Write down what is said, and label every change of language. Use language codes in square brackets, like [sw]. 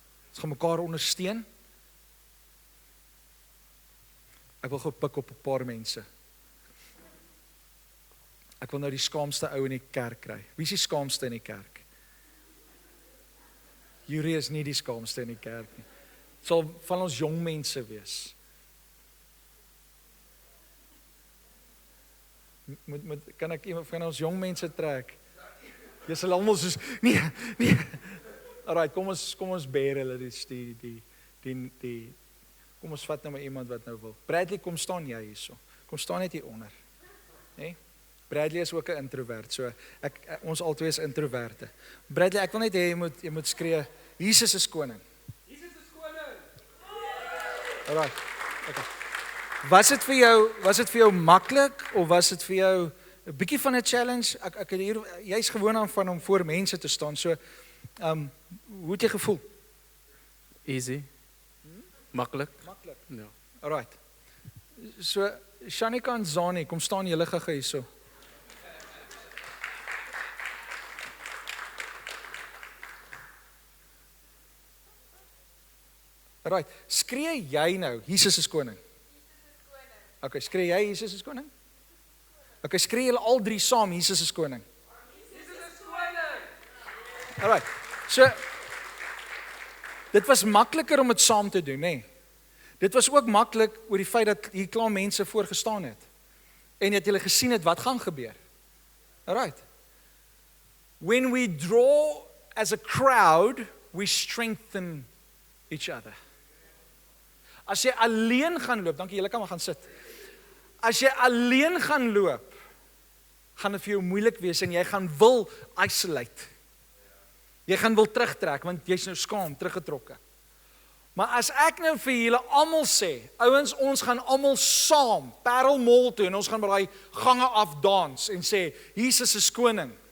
[af] Ons gaan mekaar ondersteun. Ek wil gou pik op 'n paar mense. Ek wil nou die skaamste ou in die kerk kry. Wie is die skaamste in die kerk? Jury is nie die skaamste in die kerk nie. Het sal van ons jong mense wees. Kan ek iemand van ons jong mense trek? Jy sal almal soos nee. Alright, kom ons bear hulle die kom ons vat nou maar iemand wat nou wil. Bradley, kom staan jy hierso. Kom staan net hier onder. Né? Bradley is ook 'n introvert, so ons albei is introverte. Bradley, ek wil net hê jy moet skree, Jesus is koning. Jesus is koning. Alright. Okay. Was dit vir jou maklik of was dit vir jou 'n bietjie van 'n challenge? Ek het hier jy's gewoon aan van om voor mense te staan. So hoe het jy gevoel? Easy. Maklik. Maklik. Ja. Alright. So Shanika en Zani, kom staan julle gou hierso. Alright, skree jy nou, Jesus is koning? Okay, skree jy, Jesus is koning? Okay, skree julle al drie saam, Jesus is koning? Jesus is koning! Alright, so, dit was makliker om dit saam te doen, nee. Dit was ook maklik oor die feit dat hier klaar mense voorgestaan het. En dat julle gesien het wat gaan gebeur. Alright. [en] When we draw as a crowd, we strengthen each other. [af] As jy alleen gaan loop, dankie, julle kan maar gaan sit. As jy alleen gaan loop, gaan dit vir jou moeilik wees en jy gaan wil isolate. Jy gaan wil terugtrek want jy's nou skaam teruggetrokke. Maar as ek nou vir julle almal sê, ouens, ons gaan almal saam Parel Mall toe en ons gaan by daai gange af dans en sê Jesus is koning.